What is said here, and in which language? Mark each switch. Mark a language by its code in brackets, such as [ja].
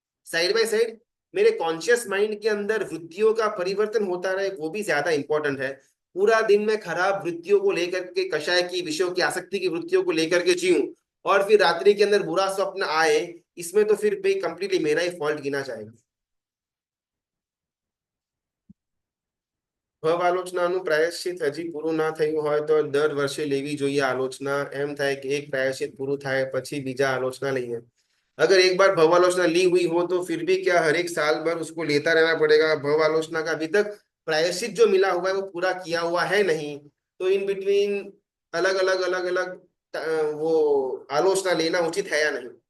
[hi] Side by side मेरे conscious mind के अंदर वृत्तियों का परिवर्तन होता रहे, वो भी ज्यादा इंपॉर्टेंट है। पूरा दिन मैं खराब वृत्तियों को लेकर के, कषाय की, विषयों की आसक्ति की वृत्तियों को लेकर के जीऊं, और फिर रात्रि के अंदर बुरा स्वप्न आए, इसमें तो फिर भाई कंप्लीटली मेरा ही फॉल्ट गिना जाएगा। [gu] ભવ પ્રાયશ્ચિત હજી પૂરું ના થયું હોય તો દર વર્ષે લેવી જોઈએ આલોચના। એમ થાય કે એક પ્રાયશ્ચિત પૂરું થાય પછી બીજા આલોચના લઈએ। [hi] अगर एक बार भव आलोचना ली हुई हो तो फिर भी क्या हर एक साल भर उसको लेता रहना पड़ेगा? भव आलोचना का अभी तक प्रायश्चित जो मिला हुआ है वो पूरा किया हुआ है नहीं, तो इन बिटवीन अलग अलग वो आलोचना लेना उचित है या नहीं?